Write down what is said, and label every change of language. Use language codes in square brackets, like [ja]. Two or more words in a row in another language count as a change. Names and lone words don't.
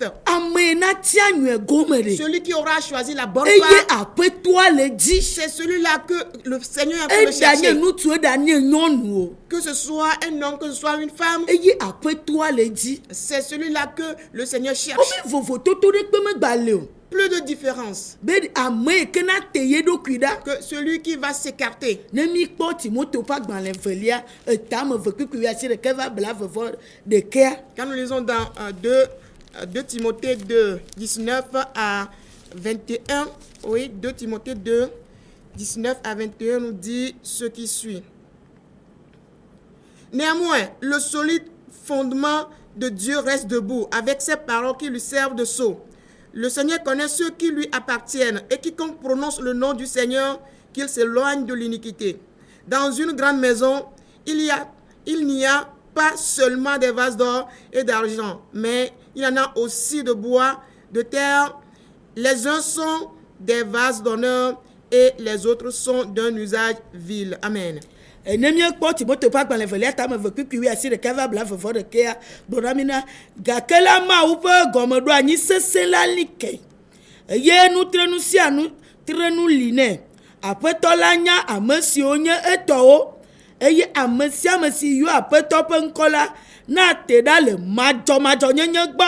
[ee] Ame na tia nyuie gome ɖe. [fr] Celui qui aura choisi la bonne [ee] Eye [fr] part, [ee] aƒetɔa le dzi. [fr] c'est celui-là que le Seigneur est en train de [ee] Eɖa nye [fr] chercher. [ee] ŋutsu eɖa nye nyɔnu o. [fr] Que ce soit un homme, que ce soit une femme, [ee] Eye aƒetɔa le dzi. [fr] c'est celui-là que le Seigneur cherche. [ee] Wobe vovototo ɖekpe megba le o. [fr] Plus de différence [ee] Be ame yike na te ye ɖokui ɖa. [fr] que celui qui va s'écarter. [ee] Ne míkpɔ Timote ƒe agbalẽ 2 etame 2 kpekpe 21 va bla vevɔ ɖekea. [fr] Quand nous lisons dans 2 Timothée 2, 19 à 21, oui, 2 Timothée 2, 19 à 21 nous dit ce qui suit. Néanmoins, le solide fondement de Dieu reste debout avec ses paroles qui lui servent de sceau. Le Seigneur connaît ceux qui lui appartiennent et quiconque prononce le nom du Seigneur, qu'il s'éloigne de l'iniquité. Dans une grande maison, il n'y a pas seulement des vases d'or et d'argent, mais il y en a aussi de bois, de terre. Les uns sont des vases d'honneur et les autres sont d'un usage vil. Amen. [ee] Ne míekpɔ Timote ƒe agbalẽ 2 tame 2 kpekpe 21 va bla vevɔ ɖekea gblɔna mi na gake la Mawu ƒe gɔmeɖo anyi sesẽ la li ke eye nutrenu sia nutrenu li nɛ. Aƒetɔ la nya ame siwo nye etɔwo eye ame sia ame si yɔ aƒetɔ ƒe ŋkɔ la na te ɖa le madzɔmadzɔnyenye gbɔ.